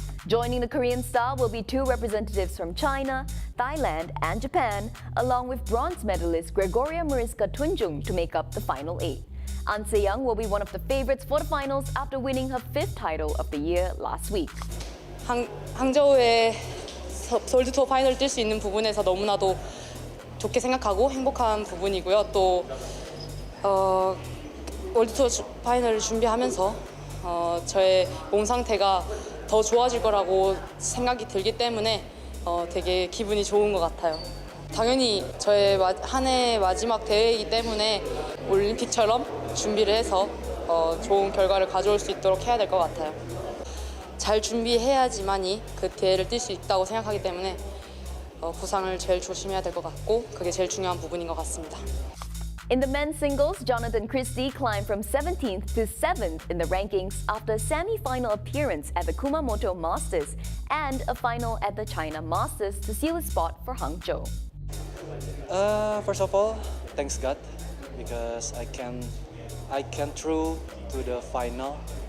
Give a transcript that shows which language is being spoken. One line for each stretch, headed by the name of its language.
English: Joining the Korean star will be 2 representatives from China, Thailand and Japan, along with bronze medalist Gregoria Mariska Tunjung to make up the final 8. An Se-young will be one of the favorites for the finals after winning her 5th title of the year last week.
Korean: 항저우에 월드투어 파이널 뛸 수 있는 부분에서 너무나도 좋게 생각하고 행복한 부분이고요. 또 월드투어 파이널을 준비하면서 저의 몸 상태가 더 좋아질 거라고 생각이 들기 때문에 되게 기분이 좋은 것 같아요. 당연히 저의 한 해 마지막 대회이기 때문에 올림픽처럼 준비를 해서 좋은 결과를 가져올 수 있도록 해야 될 것 같아요. 잘 준비해야지만이 그 대회를 뛸 수 있다고 생각하기 때문에 부상을 제일 조심해야 될 것 같고 그게 제일 중요한 부분인 것 같습니다.
English: In the men's singles, Jonathan Christie climbed from 17th to 7th in the rankings after a semi-final appearance at the Kumamoto Masters and a final at the China Masters to seal his spot for Hangzhou. First of all, thanks God because I came through to the final.